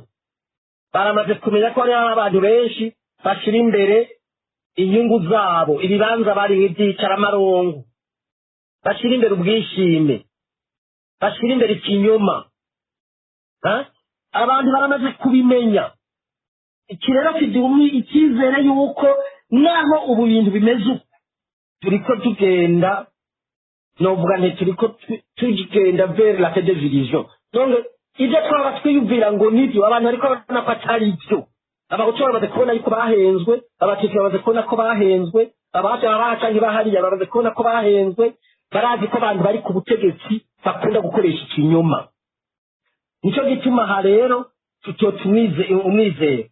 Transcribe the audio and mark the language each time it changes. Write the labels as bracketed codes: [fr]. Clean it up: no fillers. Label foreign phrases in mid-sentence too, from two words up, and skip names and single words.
[rn] Baramaze kumenya ko hari abantu benshi bashira imbere inyungu zabo, ibibanza bari nk'ibyicaramarungu, bashira imbere ubwishime, bashira imbere ikinyoma. Abantu baramaze kubimenya. Iki rero kiduha icyizere yuko naho ubu bintu bimeze uko turiko tugenda, novuga nti turiko tugenda [fr] vers la division. [rn] Donc ibyo twaba twiyumvira ngo nibyo abantu bariko babona ko atari byo. Abahutu bamaze kubona yuko bahenzwe, abatutsi bamaze kubona ko bahenzwe, abaca ntibahariya bamaze kubona ko bahenzwe, barazi ko abantu bari ku butegetsi bakunda gukoresha ikinyoma. Nicyo gituma aha rero tutotumize umwizero.